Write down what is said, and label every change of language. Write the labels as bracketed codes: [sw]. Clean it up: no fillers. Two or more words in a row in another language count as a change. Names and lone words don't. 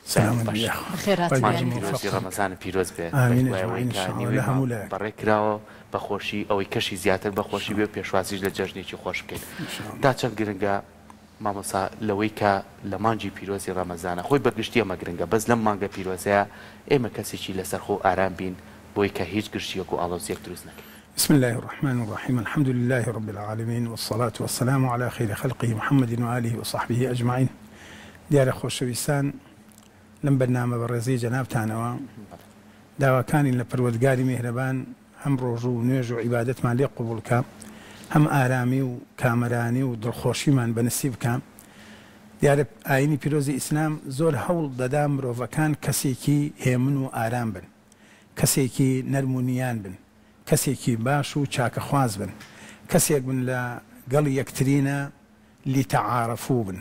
[ckb] مانجی پیرۆزی ڕەمەزان پیرۆز بێ بەڕێ کراوە بەخۆشی ئەوەی کەشی زیاتر بەخۆشی بێ پێشوازیش لە جەژنێکی خۆش بکەین. تا چەند گرنگە مامۆسا لەوەی کە لە مانجی پیرۆزی ڕەمەزانە خۆی بەگشتی ئەمە گرنگە بەس لەم مانگە پیرۆزەیە ئێمە کەسێکی لەسەر خۆ ئارام بین بۆی کە هیچ گشتیەک و ئاڵۆزیەک دروست نەکەین. [ar] بسم الله الرحمن الرحيم الحمد لله رب العالمين والصلاة والسلام على خير خلقه محمد وآله وصحبه أجمعين. [ckb] دیارە خۆشەویستان لەم بەرنامە بەڕێزەی جەنابتانەوە داواکانی لە پەروەردگاری میهرەبان هەم ڕۆژ و نوێژ و عیبادەتمان لێ قبوڵ بکە، هەم ئارامی و کامەرانی و دڵخۆشیمان بەنسیب بکە. دیارە ئاینی پیرۆزی ئیسلام زۆر هەوڵ دەدا مرۆڤەکان کەسێکی هێمن و ئارام بن، کەسێکی نەرمونیان بن، کەسێکی باش و چاکەخواز بن، کەسێک بن لە گەڵی یەکترینە لیتەعارەفوو بن.